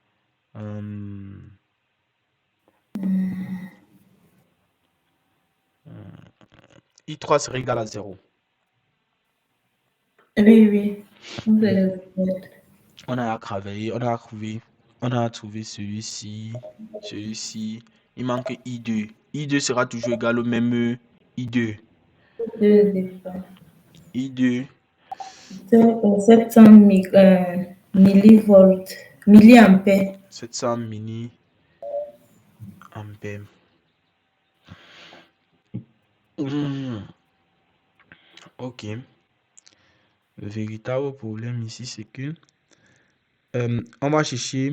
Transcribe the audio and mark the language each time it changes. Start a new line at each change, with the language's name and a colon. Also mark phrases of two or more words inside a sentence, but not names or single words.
French: I3 serait égal à 0. Oui, oui. On a travaillé, on a trouvé celui-ci. Il manque I2. I2 sera toujours égal au même I2. I2. 700 millivolts, milliampères. 700 mini ampères. Ok. Le véritable problème ici, c'est que on va chercher.